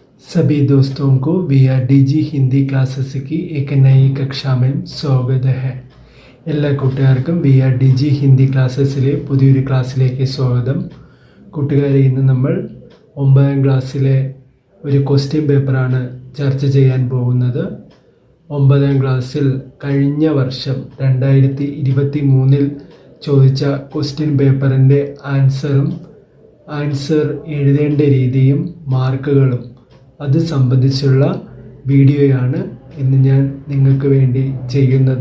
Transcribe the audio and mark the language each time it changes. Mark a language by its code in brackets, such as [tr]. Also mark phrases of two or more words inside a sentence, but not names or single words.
[hi] सभी दोस्तों को VRDG हिंदी क्लासेस की एक नई कक्षा में स्वागत है. [ml] എല്ലാ കൂട്ടുകാർക്കും VRDG ഹിന്ദി ക്ലാസ്സസിലെ പുതിയൊരു ക്ലാസ്സിലേക്ക് സ്വാഗതം. കൂട്ടുകാരെ, ഇന്ന് നമ്മൾ 9ാം ക്ലാസ്സിലെ ഒരു [en] question paper [ml] ചർച്ച ചെയ്യാൻ പോകുന്നത്. 9ാം ക്ലാസ്സിൽ കഴിഞ്ഞ വർഷം 2023 ചോദിച്ച [en] question paper answer [ml] എഴുതേണ്ട രീതിയും മാർക്കുകളും അത് സംബന്ധിച്ചുള്ള വീഡിയോയാണ് ഇന്ന് ഞാൻ നിങ്ങൾക്ക് വേണ്ടി ചെയ്യുന്നത്.